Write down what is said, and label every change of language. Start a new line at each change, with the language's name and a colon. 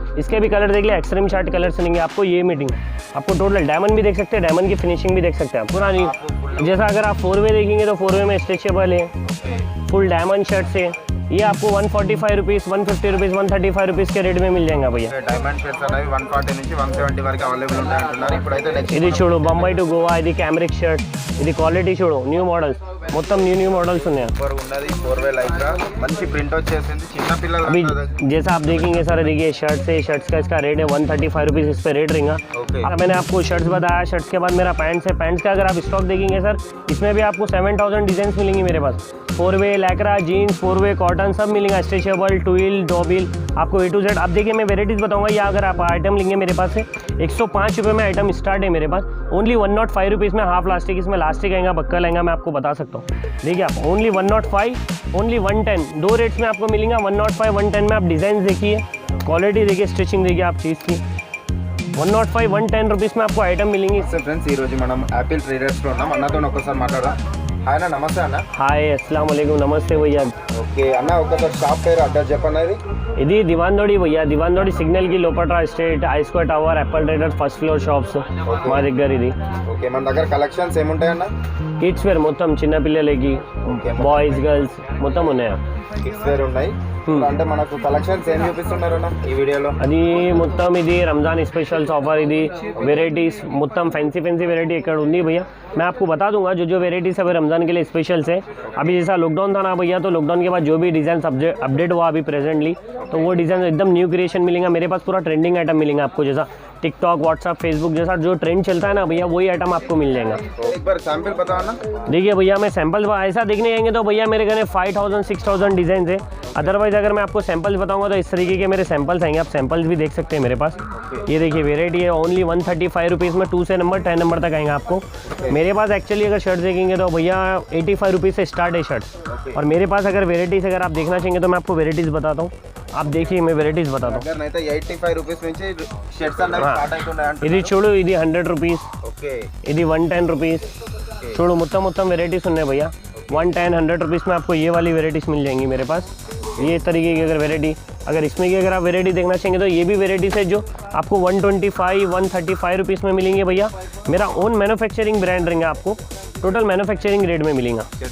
Hindi: इसके भी कलर देख लिया, एक्सट्रीम शार्ट कलर्स मिलेंगे आपको। ये मीटिंग आपको टोटल डायमंड भी देख सकते हैं, डायमंड की फिनिशिंग भी देख सकते हैं आप पुरानी। जैसा अगर आप 4 वे देखेंगे तो 4 वे में स्ट्रेचेबल है, फुल डायमंड शर्ट से ये आपको 145 रुपीज़ 150 रुपीज़ 135 रुपीज़ के रेट में मिल जाएगा भैया।
Telugu: डायमंड షర్ట్స్ అనేవి 140 నుంచి 170 వరకు అవైలబుల్ ఉంటాయి అంటున్నారు। ఇప్పుడైతే నెక్స్ట్ ఇది చూడు బొంబాయి టు గోవా, ఇది క్యామరిక్ షర్ట్, ఇది క్వాలిటీ చూడు, న్యూ మోడల్స్ మొత్తం న్యూ మॉडल्स ఉన్నాయి। ऊपर ఉన్నది 4 वे లైక్రా మంచి ప్రింట్ వచ్చేసింది చిన్న పిల్లలు।
Hindi: अभी जैसा आप देखेंगे सर, देखिए शर्ट्स का इसका रेट है 135 रुपीज़, इस पर रेट रहेगा। मैंने आपको शर्ट्स बताया, शर्ट्स के बाद मेरा पैंट्स है। पैंट्स का अगर आप स्टॉक देखेंगे सर, इसमें भी आपको 7000 डिज़ाइन मिलेंगी मेरे पास। 4 वे लैक्रा जीन्स, 4 वे कॉटन सब मिलेगा, स्ट्रेचेबल ट्विल डॉबिल आपको A to Z। आप देखिए मैं वेराइटीज़ बताऊंगा। या अगर आप आइटम लेंगे मेरे पास से 105 रुपये में आइटम स्टार्ट है मेरे पास। ओनली 105 रुपीज़ में हाफ लास्टिक, इसमें लास्टिक आएगा, बक्कल आएगा, मैं आपको बता सकता हूँ। देखिए आप ओनली 105 ओनली 110 दो रेट्स में आपको मिलेगा। 105 110 में आप डिज़ाइन देखिए, क्वालिटी देखिए, स्टिचिंग देखिए आप चीज़ की। 105 110 रुपीज़ में आपको आइटम मिलेंगी।
Telugu: फ्रेंड्स ఈ రోజు మనం యాపిల్ ట్రేడర్స్ లో ఉన్నాం। అన్నతో ఒకసారి మాట్లాడదాం। హాయ్ అన్న, నమస్తే అన్న।
Hindi: హాయ్, अस्सलाम वालेकुम, नमस्ते भैया।
Telugu: ఓకే అన్న, ఒకసారి షాప్ పేరు అడ్రస్ చెప్పండి। ఇది దివాన్దోడి భయ్యా, దివాన్దోడి సిగ్నల్ కి లోపల straight I square tower Apple traders first floor shops మా దగ్గర ఇది। ఓకే, మన దగ్గర కలెక్షన్స్ ఏముంటాయి అన్న? కిడ్స్ వేర్ మొత్తం చిన్న పిల్లలకి, బాయ్స్ గర్ల్స్ మొత్తం ఉన్నాయా? కిడ్స్ వేర్ ఉన్నాయి అంటే మనకు కలెక్షన్స్ ఏం చూపిస్తున్నారు అన్న ఈ వీడియోలో? అది మొత్తం ఇది రంజాన్ स्पेशल्स ऑफर, ఇది वेराइटीज మొత్తం फैंसी वेराइटी ఇక్కడ ఉంది भैया।
Hindi: मैं आपको बता दूंगा जो वेराइटीज अभी रमज़ान के लिए स्पेशल्स है। अभी जैसा लॉकडाउन था ना भैया, तो लॉकडाउन के बाद जो भी डिज़ाइन अपडेट हुआ अभी प्रेजेंटली, तो वो डिज़ाइन एकदम न्यू क्रिएशन मिलेगा मेरे पास। पूरा ट्रेंडिंग आइटम मिलेगा आपको, जैसा टिकटॉक व्हाट्सअप फेसबुक जैसा जो ट्रेंड चलता है ना भैया, वही आइटम आपको मिल जाएगा। एक बार सैंपल बताओ ना। देखिए भैया, मैं सैंपल ऐसा देखने आएंगे तो भैया मेरे घर 5000 6000 डिज़ाइन है। अदरवाइज अगर मैं आपको सैंपल्स बताऊंगा तो इस तरीके के मेरे सैंपल्स आएंगे, आप सैंपल्स भी देख सकते हैं मेरे पास। ये देखिए वेराइटी है ओनली 135 रुपीज़ में 2 से नंबर 10 नंबर तक आएंगे आपको मेरे पास। एक्चुअली अगर शर्ट देखेंगे तो भैया 85 रुपीज़ से स्टार्ट है शर्ट। और मेरे पास अगर वेराइटीज़ अगर आप देखना चाहेंगे तो मैं आपको वेराइटीज़ बताता हूँ। आप देखिए मैं वेराइटीज़ बताता हूँ।
Telugu: 85 రూపీస్ నుంచి షర్ట్స్ అన్నవి స్టార్ట్ అవుతున్నాయి। ఇది చూడు, ఇది 100 रुपीज़, ఓకే ఇది 110 रुपीज़। చూడు మొత్తం वेराइटीज़ ఉన్నాయి भैया।
Hindi: 110 100 रुपीज़ में आपको ये वाली वेराइटीज़ मिल जाएंगी मेरे पास। ये तरीके की अगर वेराइटी, अगर इसमें की अगर आप वेराइटी देखना चाहेंगे तो ये भी वेराइटीज़ है जो आपको 125 135 रुपीज़ में मिलेंगे भैया। मेरा ओन मैन्युफैक्चरिंग ब्रांड रहेगा, आपको टोटल मैन्युफैक्चरिंग रेट में मिलेगा।